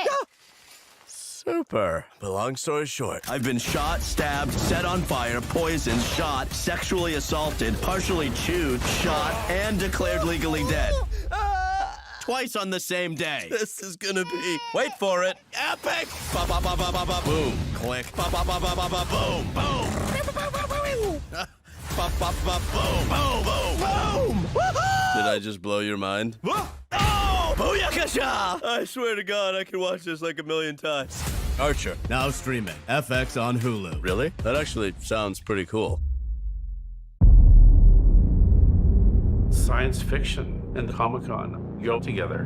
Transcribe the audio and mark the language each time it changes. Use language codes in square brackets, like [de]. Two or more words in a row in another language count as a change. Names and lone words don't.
[en] Super. But long story short, I've been shot, stabbed, set on fire, poisoned, shot, sexually assaulted, partially chewed, shot, and declared legally dead. Twice on the same day. This is gonna be, wait for it, epic! Ba ba ba ba ba ba boom. Click. Ba ba ba ba ba ba boom. Boom. Ba ba ba boom. Boom. Boom. Boom. Did I just blow your mind? Oh! Booyakasha! I swear to God, I can watch this like a million times. Archer. Now streaming. FX on Hulu. Really? That actually sounds pretty cool. Science fiction and Comic-Con go together.